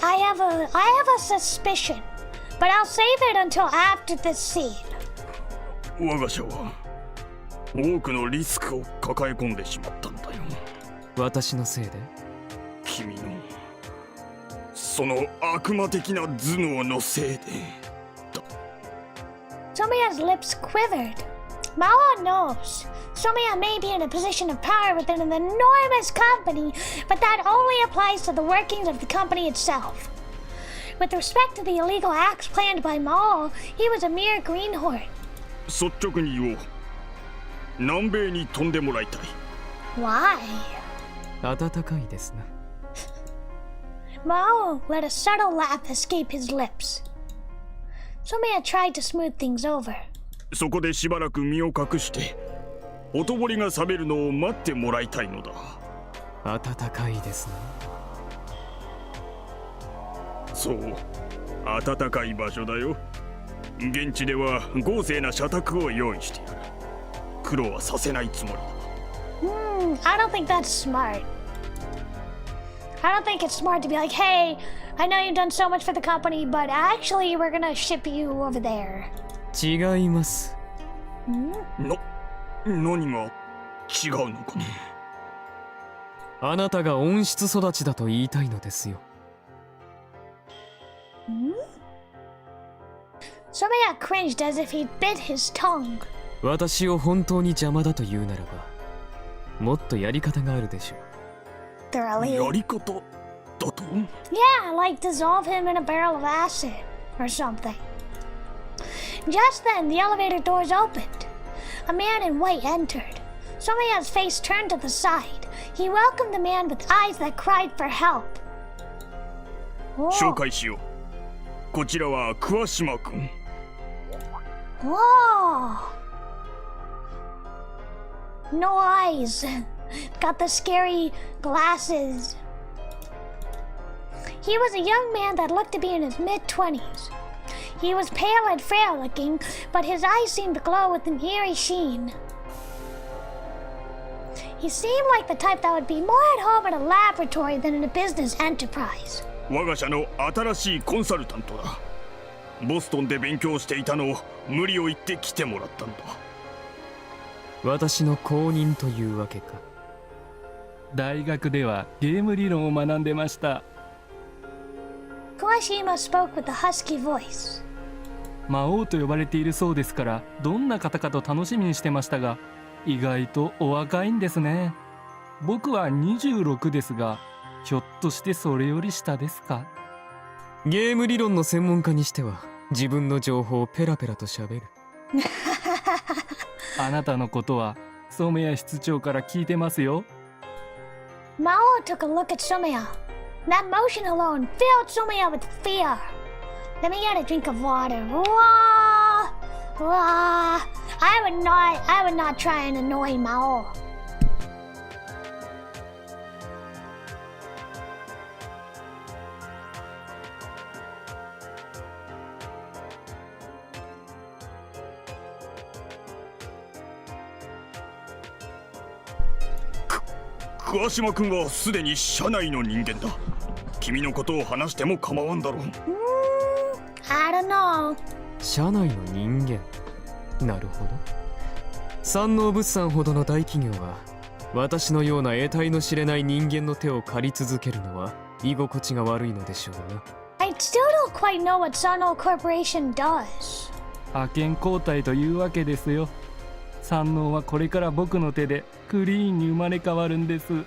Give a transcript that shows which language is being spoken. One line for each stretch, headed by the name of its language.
English: I have a suspicion, but I'll save it until after this scene.
Japanese: 我が社は多くのリスクを抱え込んでしまったんだよ。私のせいで？君のその悪魔的な頭脳のせいでだ。
English: Someya's lips quivered. Maou knows Someya may be in a position of power within an enormous company, but that only applies to the workings of the company itself. With respect to the illegal acts planned by Maou, he was a mere greenhorn.
Japanese: 率直に言おう。南米に飛んでもらいたい。
English: Why?
Japanese: 暖かいですな。
English: Maou let a subtle laugh escape his lips. Someya tried to smooth things over.
Japanese: そこでしばらく身を隠してほとぼりが冷めるのを待ってもらいたいのだ。暖かいですな。そう、暖かい場所だよ。現地では豪勢な社宅を用意してやる。苦労はさせないつもりだ。
English: I don't think that's smart. I don't think it's smart to be like, hey, I know you've done so much for the company, but actually we're gonna ship you over there.
Japanese: 違います。何が違うのかね。あなたが温室育ちだと言いたいのですよ。
English: Someya cringed as if he'd bit his tongue.
Japanese: 私を本当に邪魔だと言うならば、もっとやり方があるでしょう。
English: Thoroughly.
Japanese: やり方だと？
English: Yeah, like dissolve him in a barrel of acid or something. Just then, the elevator doors opened. A man in white entered. Someya's face turned to the side. He welcomed the man with eyes that cried for help.
Japanese: 紹介しよう。こちらは桑島君。
English: Whoa! no eyes, got the scary glasses. He was a young man that looked to be in his mid-20s. He was pale and frail-looking, but his eyes seemed to glow with an eerie sheen. He seemed like the type that would be more at home in a laboratory than in a business enterprise.
Japanese: 我が社の新しいコンサルタントだ。ボストンで勉強していたのを無理を言って来てもらったんだ。私の後任というわけか。大学ではゲーム理論を学んでました。
English: Kawashima spoke with a husky voice.
Japanese: 魔王と呼ばれているそうですから、どんな方かと楽しみにしてましたが、意外とお若いんですね。僕は26ですが、ひょっとしてそれより下ですか？ゲーム理論の専門家にしては自分の情報をペラペラと喋る。あなたのことは染谷室長から聞いてますよ。
English: Mao took a look at Sumaya. That motion alone filled Sumaya with fear. Let me get a drink of water. Wah! Wah! I would not try and annoy Mao.
Japanese: 桑島君はすでに社内の人間だ。君のことを話しても構わんだろう。
English: I don't know.
Japanese: 社内の人間。なるほど。山王物産ほどの大企業は私のような得体の知れない人間の手を借り続けるのは居心地が悪いのでしょうな。
English: I still don't quite know what Sano Corporation does.
Japanese: 派遣交代というわけですよ。山王はこれから僕の手でクリーンに生まれ変わるんです。